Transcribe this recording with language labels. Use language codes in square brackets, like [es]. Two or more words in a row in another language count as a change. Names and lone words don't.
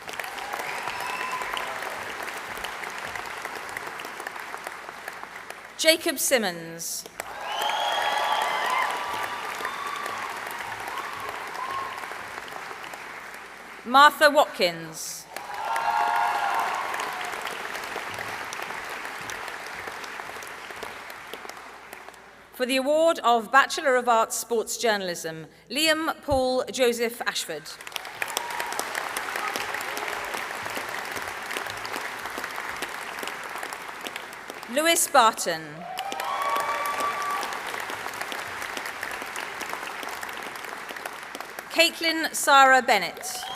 [en] Jacob Simmons. Martha Watkins. For the award of Bachelor of Arts Sports Journalism, Liam Paul Joseph Ashford. Lewis Barton. Caitlin Sarah Bennett.